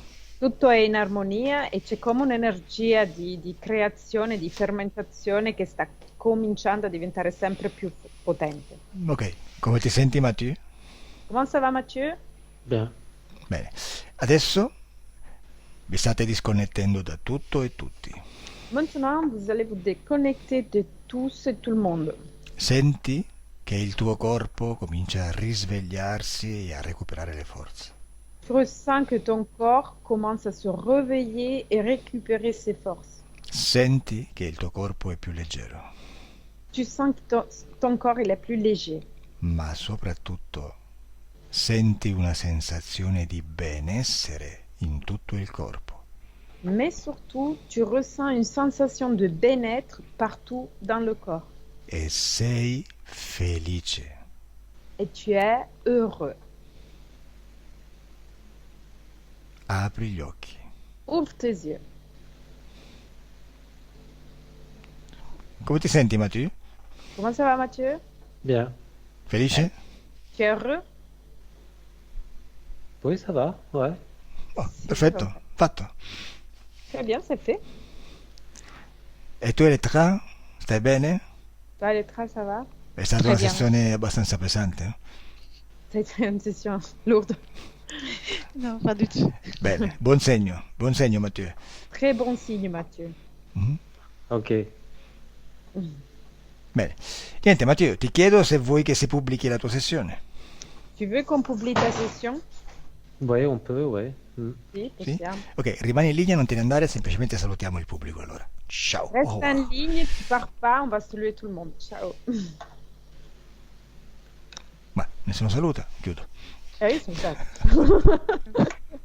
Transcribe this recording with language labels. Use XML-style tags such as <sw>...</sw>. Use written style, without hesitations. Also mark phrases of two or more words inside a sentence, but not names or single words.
<it>Tutto è in armonia e c'è come un'energia di creazione, di fermentazione che sta cominciando a diventare sempre più potente. Ok, come ti senti, Mathieu?</it> <fr>Comment ça va, Mathieu? Bien.</fr> <it>Bene. Adesso vi state disconnettendo da tutto e tutti.</it> <fr>Maintenant, vous allez vous déconnecter de tous et tout le monde.</fr> <it>Senti che il tuo corpo comincia a risvegliarsi e a recuperare le forze.</it> <fr>Tu ressens que ton corps commence à se réveiller et récupérer ses forces.</fr> <it>Senti che il tuo corpo è più leggero,</it> <fr>Tu sens que ton corps il est plus léger.</fr> <it>ma soprattutto senti una sensazione di benessere in tutto il corpo.</it> <fr>Mais surtout, tu ressens une sensation de bien-être partout dans le corps.</fr> <it>E sei felice.</it> <fr>Et tu es heureux.</fr> <it>Apri gli occhi.</it> <fr>Ouvre tes yeux.</fr> <it>Come ti senti, Mathieu?</it> <fr>Comment ça va, Mathieu? Bien.</fr> <it>Felice?</it> <fr>Tu es heureux? Oui, ça va. Ouais.</fr> <it>Oh, perfetto, fatto.</it> <fr>Très bien, c'est fait.</fr> <it>E tu, Elettra, stai bene?</it> <fr>Toi, Elettra, ça va?</fr> <it>È stata</it> <fr>Très</fr> <it>una</it> <fr>bien.</fr> <it>sessione abbastanza pesante.</it> <fr>Ça a été une session lourde. Non, pas du tout.</fr> <it>Bene, buon segno, Mathieu.</it> <fr>Très bon signe, Mathieu. Mhm. Ok.</fr> <it>Bene, niente, Matteo, ti chiedo se vuoi che si pubblichi la tua sessione.</it> <fr>Tu veux qu'on publie ta session? Ouais, on peut, ouais.</fr> <it>Sì, Sì? possiamo. Ok, rimani in linea, non te ne andare, semplicemente salutiamo il pubblico allora. Ciao.</it> <fr>Reste en ligne, tu pars pas, on va saluer tout le monde.</fr> <it>Ciao. Ma nessuno saluta, chiudo.</it> <fr>Ah oui, c'est ça.</fr>